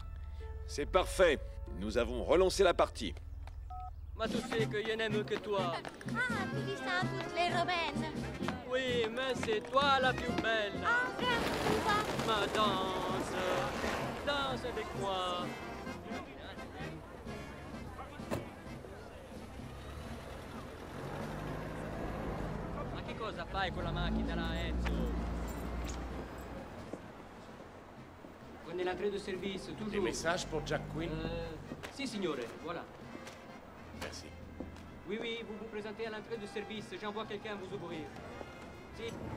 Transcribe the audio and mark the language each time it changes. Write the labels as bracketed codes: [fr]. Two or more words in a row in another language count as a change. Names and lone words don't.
[fr] C'est parfait. Nous avons relancé la partie. Ma tu sais que je n'aime que toi. Ah, tu dis ça à toutes les romaines. Oui, mais c'est toi la plus belle. Ma danse, danse avec moi. [it] Ma che cosa fai con la macchina là, Enzo? [fr] Prenez l'entrée de service, toujours. Des messages pour Jack Quinn? [it] Si, signore, voilà. [fr] Merci. Oui, oui, vous vous présentez à l'entrée de service. J'envoie quelqu'un vous ouvrir. [it] Si.